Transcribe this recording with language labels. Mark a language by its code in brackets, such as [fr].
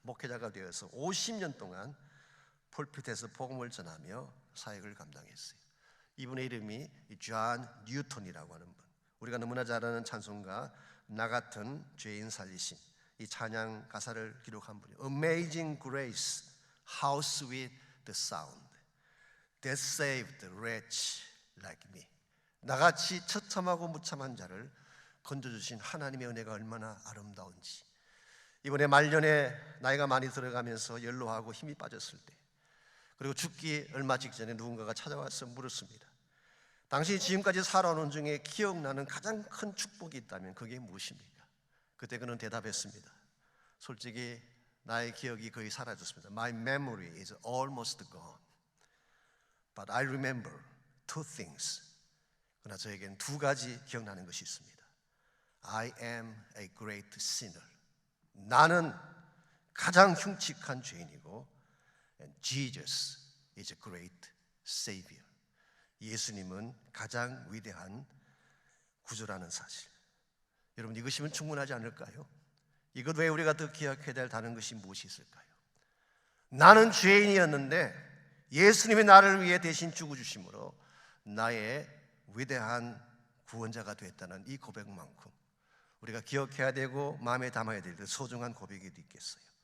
[ko] 목회자가 되어서 50년 동안 폴핏에서 복음을 전하며 사역을 감당했어요. 이분의 이름이 존 뉴턴이라고 하는 분. 우리가 너무나 잘 아는 찬송가 나 같은 죄인 살리신 이 찬양 가사를 기록한 분이에요. [en] Amazing grace, how sweet the sound that saved a wretch like me. [ko] 나같이 처참하고 무참한 자를 건져주신 하나님의 은혜가 얼마나 아름다운지. 이번에 말년에 나이가 많이 들어가면서 연로하고 힘이 빠졌을 때, 그리고 죽기 얼마 직전에 누군가가 찾아와서 물었습니다. 당신이 지금까지 살아오는 중에 기억나는 가장 큰 축복이 있다면 그게 무엇입니까? 그때 그는 대답했습니다. 솔직히 나의 기억이 거의 사라졌습니다. [en] My memory is almost gone. But I remember two things. [ko] 그러나 저에겐 두 가지 기억나는 것이 있습니다. [en] I am a great sinner. 나는 가장 흉측한 죄인이고 And Jesus is a great Savior. [ko] 예수님은 가장 위대한 구주라는 사실. 여러분 이것이면 충분하지 않을까요? 이것 외에 우리가 더 기억해야 될 다른 것이 무엇이 있을까요? 나는 죄인이었는데 예수님이 나를 위해 대신 죽어주심으로 나의 위대한 구원자가 됐다는 이 고백만큼 우리가 기억해야 되고 마음에 담아야 될 소중한 고백이 있겠어요.